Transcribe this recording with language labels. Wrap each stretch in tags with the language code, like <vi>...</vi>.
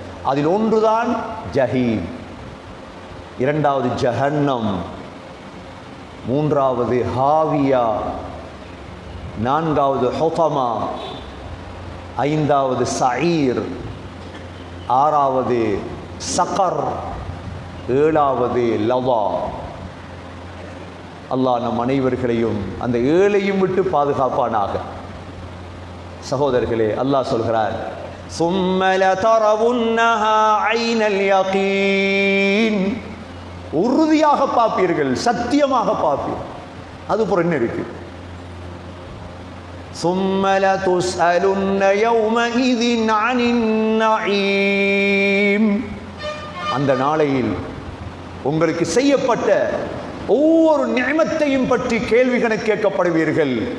<ta>அதில் ஒன்றுதான் ஜஹீம், இரண்டாவது ஜஹன்னம், மூன்றாவது ஹாவியா, நான்காவது ஹுதமா, ஐந்தாவது சஈர், ஆறாவது சகர், ஏழாவது லவா. அல்லாஹ் நம் அனைவர்களையும் அந்த 7ஐயும் விட்டு பாதுகாப்பானாக. சகோதரர்களே, அல்லாஹ் சொல்கிறார்,</ta> <ar>ثُمَّ لَتَرَوُنَّهَا عَيْنَ الْيَقِينِ.</ar> <ta>உறுதியாக பார்ப்பீர்கள், சத்தியமாக பார்ப்பீர்கள். அது போற என்ன இருக்கு?</ta> <ar>ثُمَّ لَتُسْأَلُنَّ يَوْمَئِذٍ عَنِ النَّعِيمِ.</ar> <ta>அந்த நாளையில் உங்களுக்கு செய்யப்பட்ட ஒவ்வொரு நிஅமத்தையும் பற்றி கேள்வி கணக்கு கேட்கப்படுவீர்கள்.</ta>